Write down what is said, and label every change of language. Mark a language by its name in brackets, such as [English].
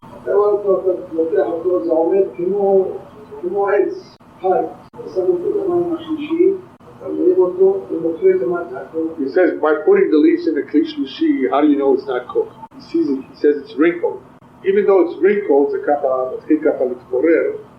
[Hebrew] אתה לוקח אותו, זה עומד כמו עץ חי. אתה שם אותו במים השלישי, אתה מרים אותו ומופך למטה. [English] He says, by putting the leaves in the kli shlishi, how do you know it's not cooked? He says it's wrinkled. Even though it's wrinkled, [Hebrew] זה ככה, מתחיל ככה להתפורר.